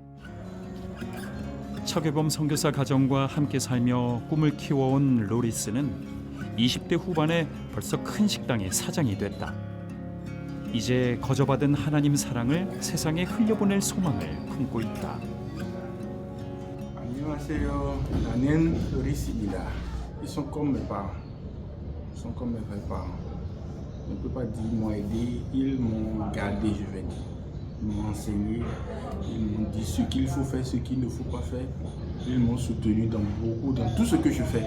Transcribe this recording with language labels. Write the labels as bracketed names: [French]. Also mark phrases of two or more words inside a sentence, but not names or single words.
[Korean] 차괴범 선교사 가정과 함께 살며 꿈을 키워온 로리스는 20대 후반에 벌써 큰 식당의 사장이 됐다. 이제 거저받은 하나님 사랑을 세상에 흘려보낼 소망을 품고 있다. 안녕하세요. 나는 로리스입니다. [French] Ils sont comme mes parents. Ils sont comme mes vrais parents. On ne peut pas dire m'ont aidé, ils m'ont gardé, je vais dire. Ils m'ont enseigné, ils m'ont dit ce qu'il faut faire, ce qu'il ne faut pas faire. Ils m'ont soutenu dans tout ce que je fais.